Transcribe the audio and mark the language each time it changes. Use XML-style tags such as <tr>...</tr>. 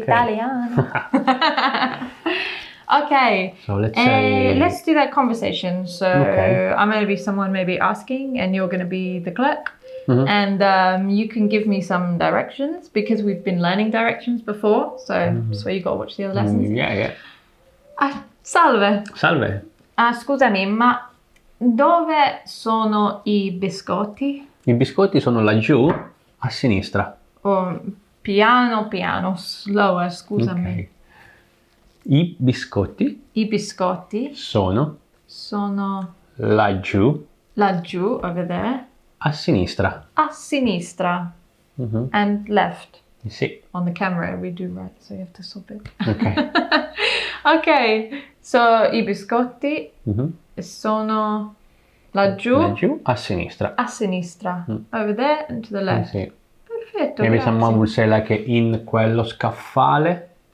<en>Italiano. Okay. So let's say... let's do that conversation. So Okay. I'm going to be someone maybe asking, and you're going to be the clerk. And you can give me some directions because we've been learning directions before. So that's why you got to watch the other lessons. Yeah.</en> <it>Salve. Salve. Scusami, ma dove sono I biscotti? I biscotti sono laggiù a sinistra. Oh, piano,</it> <en>slower,</en> <it>scusami. Ok. I biscotti I biscotti sono laggiù, laggiù</it> <en>over there,</en> <it>a sinistra. a sinistra,</it> <en>and left.</en> <it>Sì.</it> <en>On the camera we do right, so you have to stop it. Ok.</en> <it>Ok, so I biscotti sono laggiù, Laggiù a sinistra. a sinistra,</it> <en>over there and to the left.</en> <it>Sì. Perfetto,</it> <en>Maybe</en> <it>grazie.</it> <en>someone would say like</en> <it>in quello scaffale.</it>